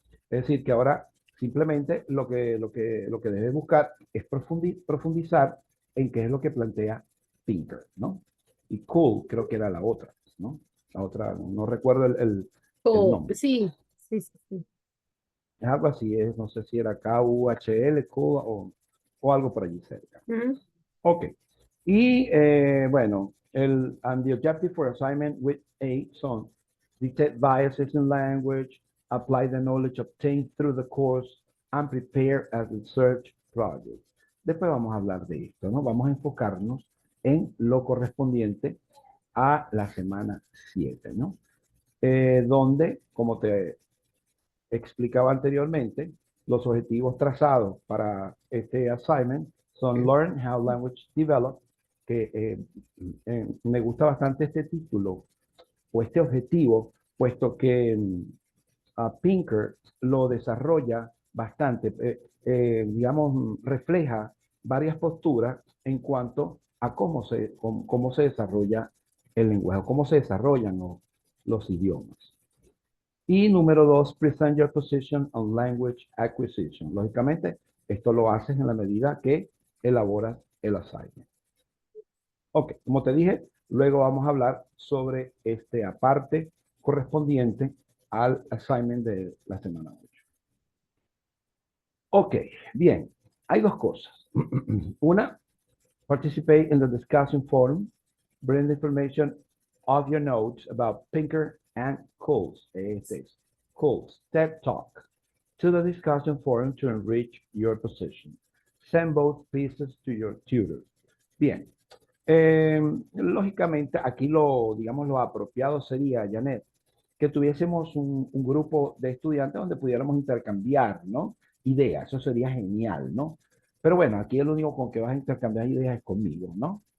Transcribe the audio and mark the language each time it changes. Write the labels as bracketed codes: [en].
[es] Es decir, que ahora simplemente lo que debe buscar es profundizar en qué es lo que plantea Pinker, ¿no? Y Cool creo que era la otra, ¿no? La otra, no recuerdo el nombre. Sí, sí, sí, sí. Es algo así, no sé si era KUHL, Cool o algo por allí cerca. Ujú. Ok. Y bueno, [en] and the objective for assignment with A son detect biases in language, apply the knowledge obtained through the course, and prepare a research project. [es] Después vamos a hablar de esto, ¿no? Vamos a enfocarnos en lo correspondiente a la semana 7, ¿no? Donde, como te explicaba anteriormente, los objetivos trazados para este assignment son [en] Learn How Language Develop, [es] que me gusta bastante este título o este objetivo, puesto que Pinker lo desarrolla bastante, digamos, refleja varias posturas en cuanto a cómo se desarrolla el lenguaje, cómo se desarrollan los idiomas. Y número dos, [en] present your position on language acquisition. [es] Lógicamente, esto lo haces en la medida que elaboras el assignment. Ok, como te dije, luego vamos a hablar sobre este aparte correspondiente al assignment de la semana 8. Ok, bien, hay dos cosas. [en] Una, participate in the discussion forum, bring the information of your notes about Pinker and Coles. [es] Este es [en] Coles TED Talk to the discussion forum to enrich your position. Send both pieces to your tutor. [es] Bien, lógicamente aquí digamos, lo apropiado sería, Janet, que tuviésemos un grupo de estudiantes donde pudiéramos intercambiar, ¿no? Ideas, eso sería genial, ¿no? Pero bueno, aquí el único con que vas a intercambiar ideas es conmigo, ¿no?